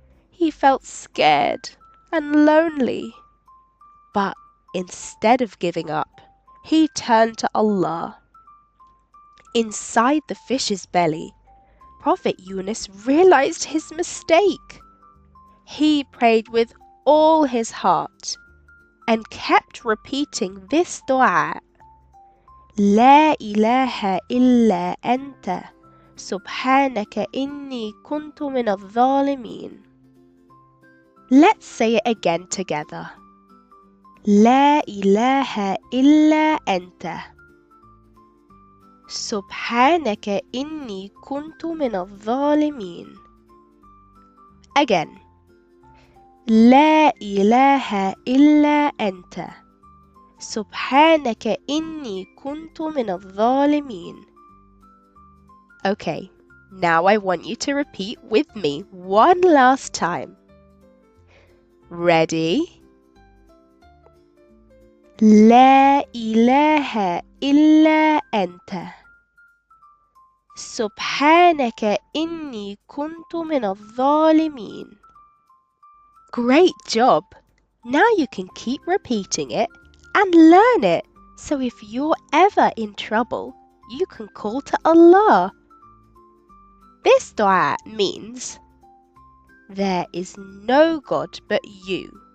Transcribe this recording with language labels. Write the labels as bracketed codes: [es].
[en] He felt scared and lonely, but instead of giving up, he turned to Allah. Inside the fish's belly, Prophet Yunus realized his mistake. He prayed with all his heart and kept repeating this dua: [ar] لا إله إلا أنت سبحانك إني كنت من الظالمين. [en] Let's say it again together. [ar] لا إله إلا أنت سبحانك إني كنت من الظالمين. [en] Again. [ar] لا إله إلا أنت سبحانك إني كنت من الظالمين. [en] Okay, now I want you to repeat with me one last time. Ready? [ar] لا إله إلا أنت سبحانك إني كنت من الظالمين. [en] Great job! Now you can keep repeating it and learn it, so if you're ever in trouble, you can call to Allah. This dua means, there is no God but you.